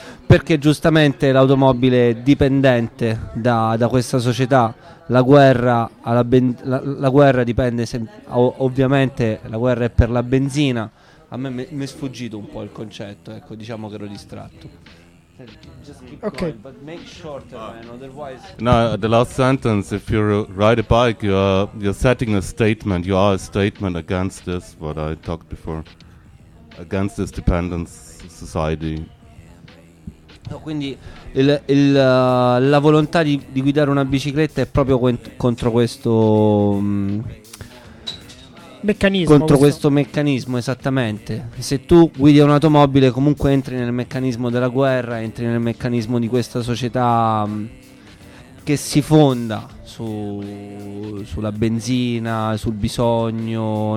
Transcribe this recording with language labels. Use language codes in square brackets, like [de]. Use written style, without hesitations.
[it] perché giustamente l'automobile è dipendente da questa società. La guerra, la guerra dipende ovviamente, la guerra è per la benzina. A me mi è sfuggito un po' il concetto, ecco, diciamo che ero distratto. [en] Ok, going, but make shorter, man, otherwise... No, the last sentence, if you ride a bike, you're setting a statement, you are a statement against this, what I talked before, against this dependence society. [it] No, quindi la volontà di guidare una bicicletta è proprio contro questo meccanismo, contro questo meccanismo, esattamente. Se tu guidi un'automobile, comunque entri nel meccanismo della guerra, entri nel meccanismo di questa società che si fonda sulla benzina, sul bisogno.